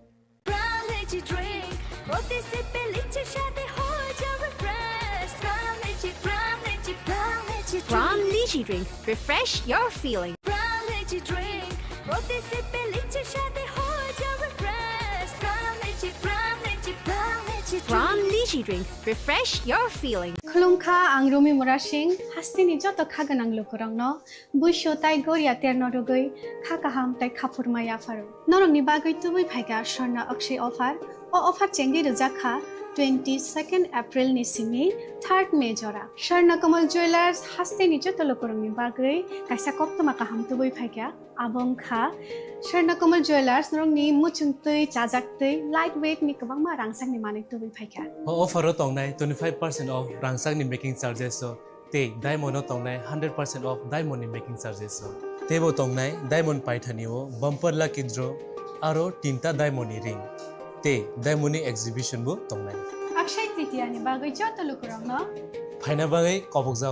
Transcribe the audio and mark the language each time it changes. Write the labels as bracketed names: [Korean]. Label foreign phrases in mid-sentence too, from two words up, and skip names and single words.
[English] Brown lychee drink, refresh your feeling. Brown lychee drink, refresh your feeling. [Kok Borok] Khulungkha ang Rumi Murashing, hastini joto khaganang lukurang no, buisho tai goria terno rogoi, khakaham tai khapur maya faru. Norong ni bagoi tubui phaiga Sharna Akshay offer, o offer chengi rujakha 22nd April ni simi 3rd May jora. Sharna Kamal Jewelers hastini joto lukurang ni bagoi, kaisa koptuma kaham tubui phaiga, abong kha. Sharna Kamal Jewelers norong ni muchung tui, chajak tui, lightweight ni kabang ma rangsang ni manik tubui phaiga. Offer tong nai 25% of rangsang ni [English] making charges [Kok Borok] so te diamond no tongnai 100% of diamond ni [English] making charges [Kok Borok] so tebo tongnai diamond paithani o bumper la kidro aro tinta diamond ni ring te diamond ni exhibition bo tongnai अक्षय तृतीया नि बागै जत लोकरङ न फाइना बागै कबक जाओ